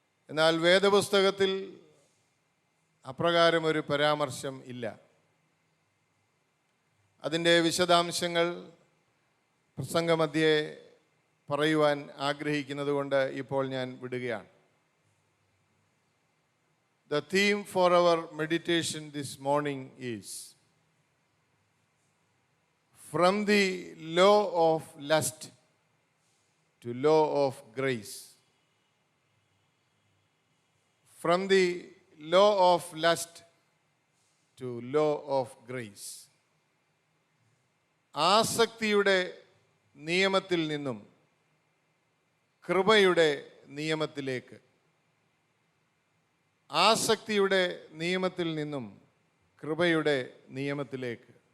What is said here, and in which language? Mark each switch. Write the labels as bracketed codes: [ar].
[ml] എന്നാൽ വേദപുസ്തകത്തിൽ അപ്രകാരം ഒരു പരാമർശം ഇല്ല. അതിൻ്റെ വിശദാംശങ്ങൾ പ്രസംഗമധ്യേ പറയുവാൻ ആഗ്രഹിക്കുന്നത് കൊണ്ട് ഇപ്പോൾ ഞാൻ വിടുകയാണ്. [en] The theme for our meditation this morning is from the law of lust to law of grace. From the law of lust to law of grace. [ml] ആസക്തിയുടെ നിയമത്തിൽ നിന്നും കൃപയുടെ നിയമത്തിലേക്ക്, ആസക്തിയുടെ നിയമത്തിൽ നിന്നും കൃപയുടെ നിയമത്തിലേക്ക്.